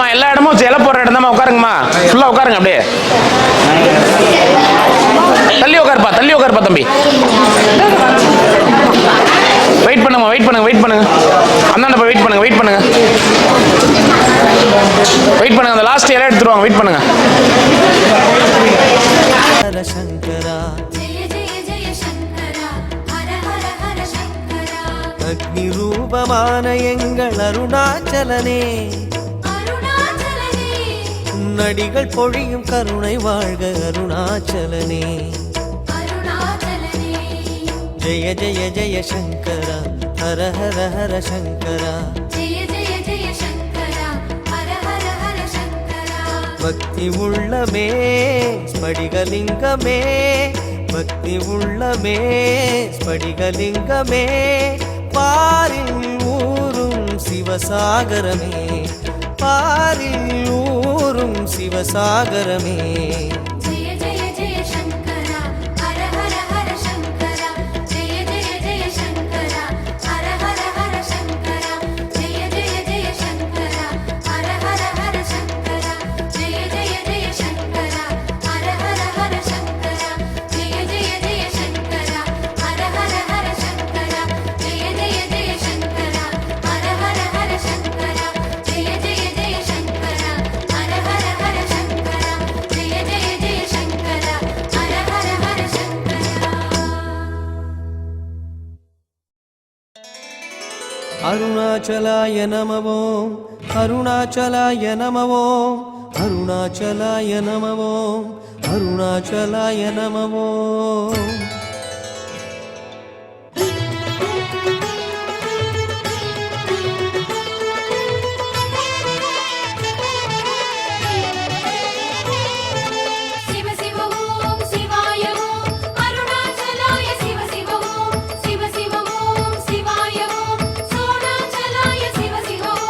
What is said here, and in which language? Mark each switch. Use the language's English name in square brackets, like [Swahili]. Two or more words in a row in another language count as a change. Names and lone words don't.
[Tamil] எல்லா இடமும் இலை போடுற இடம் தான். உட்காருங்கம்மா, ஃபுல்லா உட்காருங்க. அப்படியே தள்ளி உட்காருப்பா தம்பி. வெயிட் பண்ணுங்க. அந்தாண்ட போய் வெயிட் பண்ணுங்க. அந்த லாஸ்ட் இலை எடுத்துருவாங்க. வெயிட் பண்ணுங்க. [Sanskrit] हर शङ्करा जय जय जय शङ्करा हर हर हर शङ्करा [Tamil] அக்னி ரூபமான எங்கள் அருணாச்சலனே, अरुणाचलने உன்னடிகள் பொழியும் கருணை வாழ்க அருணாச்சலனே. अरुणाचलने [Sanskrit] जय जय जय शङ्करा हर हर हर शङ्करा. जय जय जय शङ्करा हर हर हर शङ्करा [Tamil] பக்தி உள்ளமே ஸ்படிகலிங்கமே, பக்தி உள்ளமே ஸ்படிகலிங்கமே, பாரில் ஊரும் சிவசாகரமே, பாரில் ஊரும் சிவசாகரமே. [Sanskrit] जय जय जय शङ्करा हर हर हर शङ्करा जय जय जय शङ्करा हर हर हर शङ्करा जय जय जय शङ्करा हर हर हर शङ्करा जय जय जय शङ्करा हर हर हर शङ्करा जय जय जय शङ्करा हर हर हर शङ्करा जय जय जय शङ्करा हर हर हर शङ्करा जय जय जय शङ्करा हर हर हर शङ्करा जय जय जय शङ्करा हर हर हर शङ्करा अरुणाचलाय नमवोम्, अरुणाचलाय नमवोम्, अरुणाचलाय नमवोम्, अरुणाचलाय नमवोम्. शिव शिव ॐ शिवाय ॐ अरुणाचलाय शिव शिव ॐ शिव शिव ॐ शिवाय ॐ सोणाचलाय शिव शिव